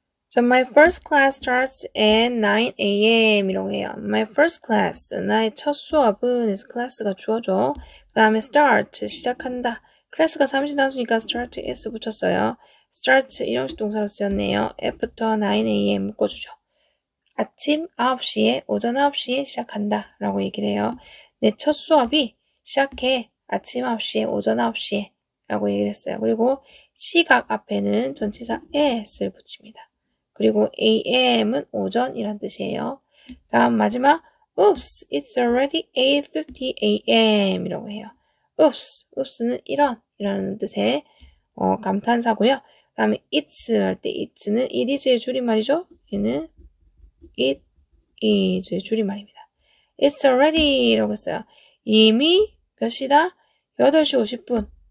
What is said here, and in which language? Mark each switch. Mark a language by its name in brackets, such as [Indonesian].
[English] So my first class starts at 9 a.m. [Korean] 이라고 해요. [English] My first class. [Korean] 나의 첫 수업은 그래서 클래스가 주어져. 그 다음에 start. 시작한다. 클래스가 삼형식 단수니까 start s 붙였어요. start 일형식 동사로 쓰였네요. after 9 a.m. 묶어주죠. 아침 9시에, 오전 9시에 시작한다 라고 얘기를 해요. 내 첫 수업이 시작해 아침 9시에, 오전 9시에 라고 얘기를 했어요. 그리고 시각 앞에는 전치사 at을 붙입니다. 그리고 am은 오전이란 뜻이에요. 다음 마지막 [English] Oops, it's already 8:50 a.m. [Korean] 이라고 해요. Oops는 이라는 뜻의 감탄사고요. 그 다음에 it's 할 때 it는 it is의 줄임말이죠. 얘는 it is의 줄임말입니다. It's already 라고 했어요. 이미 몇 시다? 8시 50분.